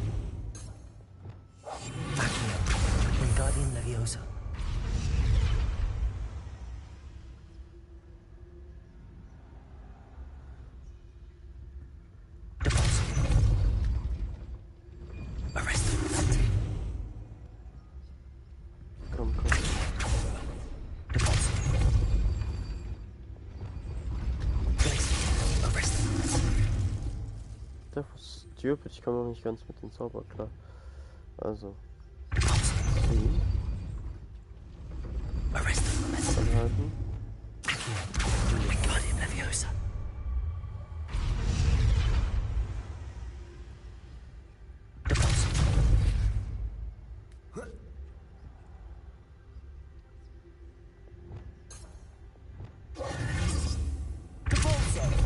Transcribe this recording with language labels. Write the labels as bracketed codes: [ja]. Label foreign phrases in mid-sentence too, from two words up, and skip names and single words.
[la] Accio. Wingardium Leviosa. Depulso. Arresto momentum. [de] Komm. [la] Depulso. [de] Der war stupid, ich komme noch nicht ganz mit den Zauber klar. Also. Ziehen. Anhalten. [la] Wingardium Leviosa. Depulso. Depulso.